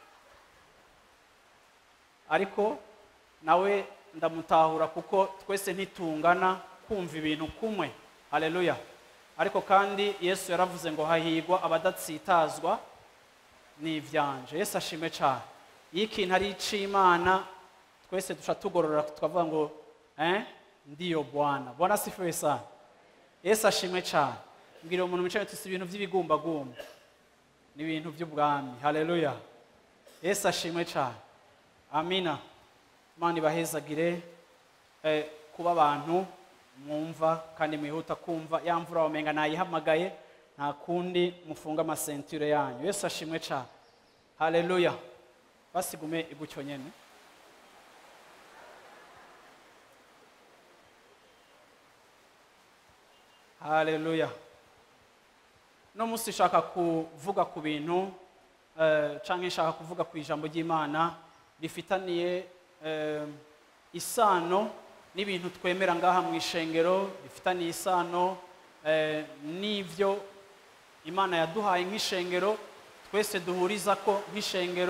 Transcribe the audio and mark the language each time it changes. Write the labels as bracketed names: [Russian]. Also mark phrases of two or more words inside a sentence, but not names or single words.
[Rundi] Ariko nawe ndamutahura kuko twese ntitungana kumva ibintu kumwe. Haleluya. Ariko kandi Yesu yaravuze ngo hahigwa abadatsitazwa n'ivyanje. Yesu ashimwe cyane. Iyo ikintu ari ic'Imana twese duca tugorora tukavuga ngo [Swahili] ndiyo Bwana. Bwana asifiwe sana. [Rundi] Yesu ashimwe cyane. Mbwira umuntu mwicaye tusi ibintu by'ibigumbagumba n'ibintu by'ubwami. Haleluya. Yesu ashimwe cyane. Amina. Imana ibahezagire kuba abantu mwumva kandi mwihuta kumva ya mvura wamenga nayihamagaye nta kundi mufunga amasentire yanyu. Yesu ashimwe cyane. Haleluya. Basigume igucyo nyene. Haleluya. No musi shaka kuvuga ku bintu canke shaka kuvuga ku ijambo ry'Imana rifitaniye isano n'ibintu twemera ngaha mu ishengero, rifitaniye isano n'ivyo Imana yaduhaye nk'ishengero twese duhuriza ko nk'ishengero.